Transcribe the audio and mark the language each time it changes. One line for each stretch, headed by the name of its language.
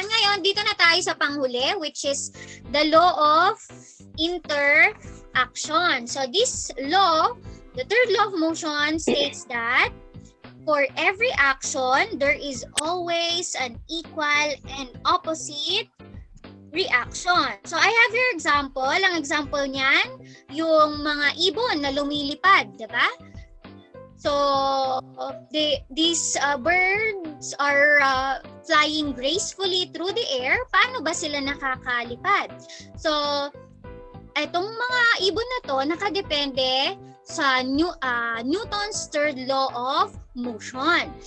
Filipino: Ngayon, dito na tayo sa panghuli,
English: which is the law of interaction. So, this law, the third law of motion states that for every action, there is always an equal and opposite reaction. So, I have your example.
Filipino: Ang example niyan, yung mga ibon na lumilipad, diba?
English: So, these birds are flying gracefully through the air.
Filipino: Paano ba sila nakakalipad? So, itong mga ibon na to, nakadepende sa Newton's third law of motion.